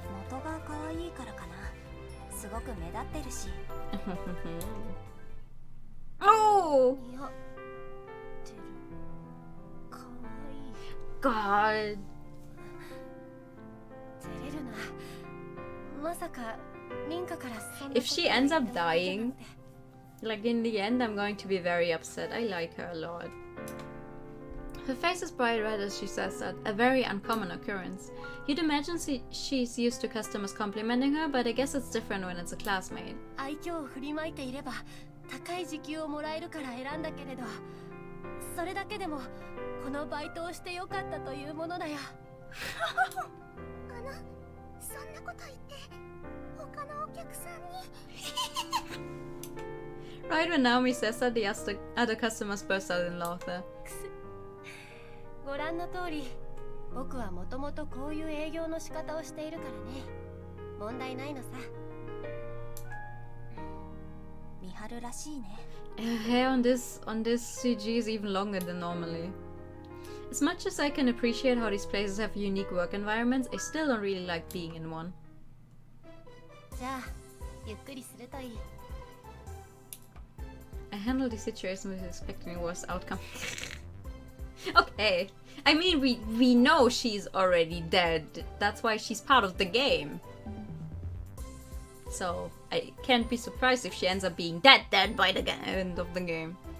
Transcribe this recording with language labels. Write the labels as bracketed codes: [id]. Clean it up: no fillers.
[ja] 元が可愛いからかな。すごく目立ってるし。 [en] Oh! [ja] 似合ってる。可愛い。 [en] God. [ja] 照れるな。まさかリンカからそんな [en] If she ends up dying, like in the end, I'm going to be very upset. I like her a lot. Her face is bright red as she says that, a very uncommon occurrence. You'd imagine she's used to customers complimenting her, but I guess it's different when it's a classmate. [ja] 愛嬌を振りまいていれば高い時給をもらえるから選んだけれど、それだけでもこのバイトをしてよかったというものだよ。そんなこと言って他のお客さんに [en] Right when Naomi says that, the other customers burst out in laughter. [ja] ご覧の通り、僕はもともとこういう営業の仕方をしているからね。問題ないのさ。ミハルらしいね。 [en] Her hair on this CG is even longer than normally. As much as I can appreciate how these places have unique work environments, I still don't really like being in one. [ja] じゃあ、ゆっくりするといい。 [en] I handle the situation with expecting a worse outcome. Okay. I mean, we know she's already dead. That's why she's part of the game. So, I can't be surprised if she ends up being dead by the end of the game.